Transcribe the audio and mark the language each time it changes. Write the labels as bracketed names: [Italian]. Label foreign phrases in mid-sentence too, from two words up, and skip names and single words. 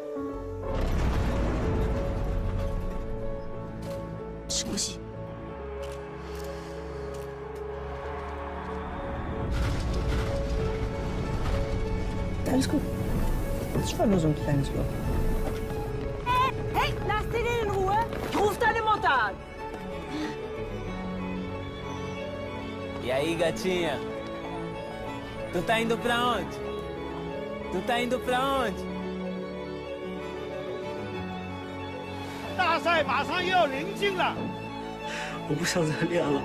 [Chinese] 深呼吸。 [German] Alles gut. Das war nur so ein kleines Loch. Hey, lass den in Ruhe! Ich ruf deine Mutter an! [Portuguese] E aí, gatinha? Tu tá indo pra onde? Tu tá indo pra onde? [Chinese] 大赛马上又要临近了，我不想再练了。